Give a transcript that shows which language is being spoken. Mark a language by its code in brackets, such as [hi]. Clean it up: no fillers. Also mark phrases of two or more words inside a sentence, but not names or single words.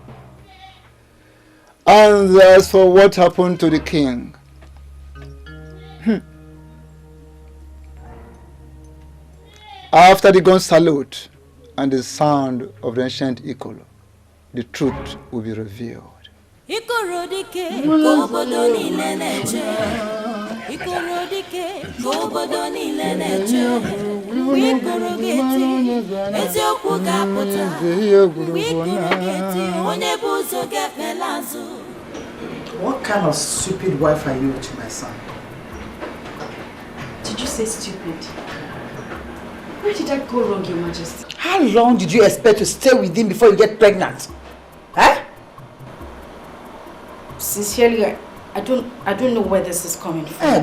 [en] And as for what happened to the king, after the gun salute and the sound of the ancient Ikolo, the truth will be revealed. [ig] Ikorodike kobodo nile neche Ikorodike kobodo nile neche Ikorogeti eziokwu ga-apụta Ikorogeti onye bụ ụzọ ga-ekpelazu. [en] What kind of stupid wife are you to my son? Did you say stupid? Where did I go wrong, Your Majesty? How long did you expect to stay with him before you get pregnant? Eh? Sincerely, I don't know where this is coming from.